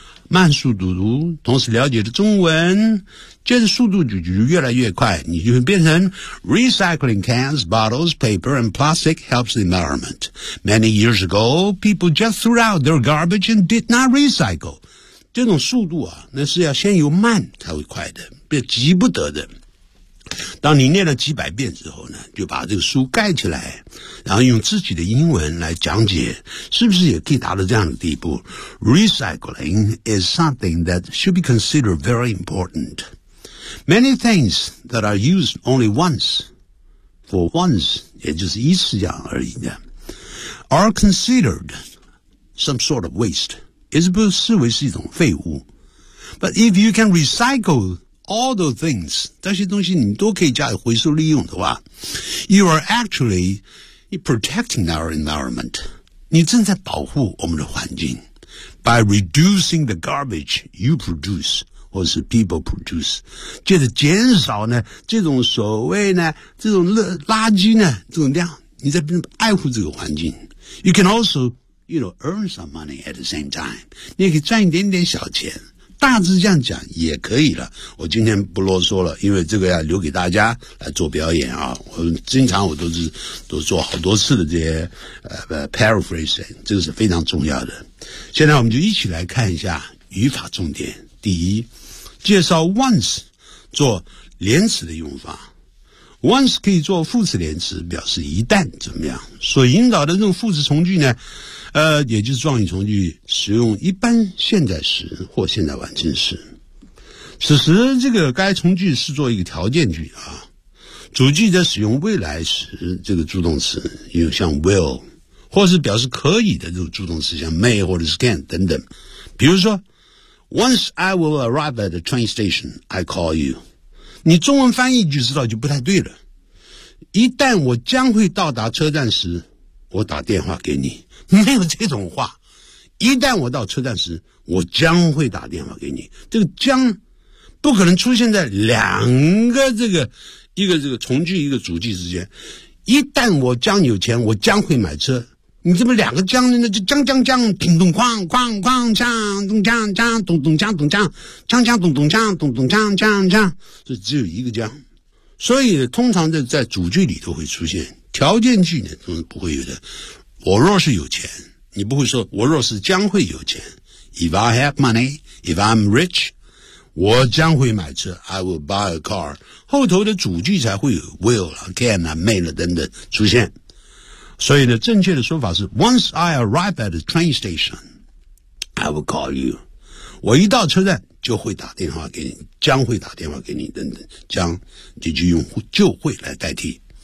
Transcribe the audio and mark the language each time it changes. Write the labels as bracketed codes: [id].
[zh] 慢速读读，同时了解的中文，接着速度就越来越快，你就会变成 [en] Recycling cans, bottles, paper and plastic helps the environment. Many years ago, people just threw out their garbage and did not recycle. [zh] 这种速度啊，那是要先由慢才会快的，别急不得的。当你念了几百遍之后呢，就把这个书盖起来，然后用自己的英文来讲解，是不是也可以达到这样的地步？ [en] Recycling is something that should be considered very important. Many things that are used only once, for once, [zh] 也就是一次这样而已的， [en] are considered some sort of waste. [zh] 也是不视为是一种废物。 [en] But if you can recycleAll those things, [zh] 这些东西你都可以加以回收利用的话， [en] You are actually protecting our environment. [zh] 你正在保护我们的环境。 [en] By reducing the garbage you produce, [zh] 或是 [en] people produce, [zh] 借着减少呢这种所谓呢这种垃圾呢这种量，你在爱护这个环境。 [en] You can also, you know, earn some money at the same time. [zh] 你也可以赚一点点小钱。大致这样讲也可以了，我今天不啰嗦了，因为这个要留给大家来做表演啊。我经常我都做好多次的这些paraphrasing, 这个是非常重要的。现在我们就一起来看一下语法重点。第一，介绍 once 做连词的用法。 once 可以做副词连词，表示一旦怎么样。所引导的这种副词从句呢，也就是状语从句，使用一般现在时或现在完成时。此时这个该从句是做一个条件句啊。主句则使用未来时这个助动词，用像 will, 或是表示可以的这种助动词，像 may 或者是 can 等等。比如说 [en] ,once I will arrive at the train station, I call you. [zh] 你中文翻译就知道就不太对了。一旦我将会到达车站时，我打电话给你。没有这种话。一旦我到车站时，我将会打电话给你。这个将不可能出现在两个这个一个这个从句一个主句之间。一旦我将有钱，我将会买车。你这么两个将呢，就将将将叮咚哐哐哐锵咚锵锵咚咚锵咚锵锵锵咚咚锵咚咚锵锵锵，这只有一个将。所以通常在主句里头会出现，条件句呢都不会有的。我若是有钱，你不会说我若是将会有钱。 [en] If I have money, if I'm rich, [zh] 我将会买车 [en] ,I will buy a car. [zh] 后头的主句才会有 will, can, may 等等出现。所以呢，正确的说法是 [en] Once I arrive at the train station, I will call you. [zh] 我一到车站就会打电话给你，将会打电话给你等等，将这句用就会来代替。